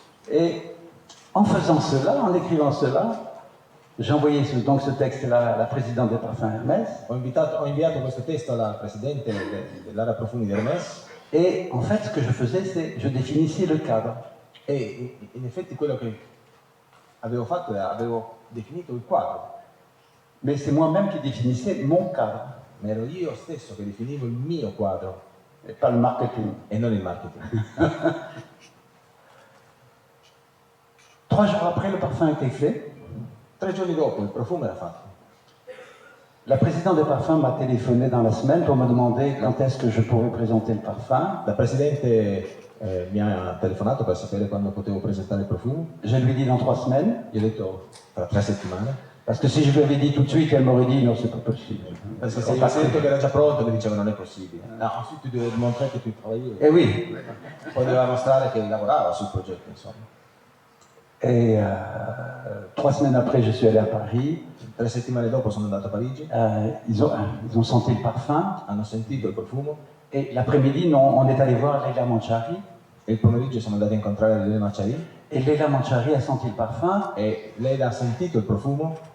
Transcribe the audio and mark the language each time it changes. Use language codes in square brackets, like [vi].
[fr] Et en faisant cela, en écrivant cela, j'ai envoyé donc ce texte-là à la présidente des parfums Hermès. [it] Ho inviato questo testo alla presidente dell'area profumi di Hermès. [fr] Et en fait, ce que je faisais, c'est je définissais le cadre. [it] E in effetti quello che avevo fatto era avevo definito il quadro. [fr] Mais c'est moi-même qui définissais mon cadre. [it] Ma ero io stesso che definivo il mio quadro. [fr] Et pas le marketing. [it] E non il marketing. [fr] 3 jours après, le parfum était fait. [it] 3 giorni dopo il profumo era fatto. [fr] La présidente des parfums m'a téléphoné dans la semaine pour me demander quand est-ce que je pourrais présenter le parfum. [it] La presidente mi ha telefonato per sapere quando potevo presentare il profumo. [fr] Je lui ai dit dans 3 semaines. [it] Gli ho detto tra 3 settimane. [fr] Parce que si je lui avais dit tout de suite, elle m'aurait dit non, c'est pas possible. [it] Perché se io avessi detto che era già pronto mi diceva non è possibile. No, ensuite tu devi dimostrare che tu travailli. Eh oui. Poi doveva mostrare che lavorava sul progetto, insomma. [fr] Et 3 semaines après, je suis allé à Paris. [it] 3 settimane dopo sono andato a Parigi. [fr] Ils ont senti le parfum. [it] Hanno sentito il profumo. [fr] Et l'après-midi, on est allé voir Leila Manchari. [it] E il pomeriggio siamo andati a incontrare Leila Manchari. [fr] Et Leila Manchari a senti il parfum. [it] E lei ha sentito il profumo.